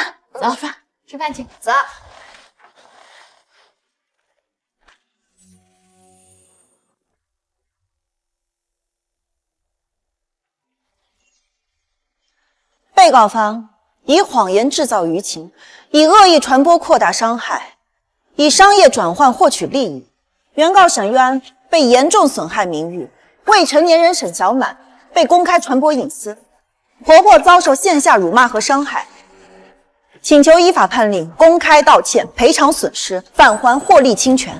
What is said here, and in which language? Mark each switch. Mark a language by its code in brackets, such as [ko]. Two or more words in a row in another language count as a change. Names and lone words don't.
[zh] 走，吃飯去，走。被告方以謊言制造舆情，以惡意傳播擴大傷害，以商業轉換獲取利益。原告沈玉安被嚴重損害名譽，未成年人沈小滿被公開傳播隱私，婆婆遭受線下辱罵和傷害，請求依法判令公開道歉、賠償損失，返還獲利侵權。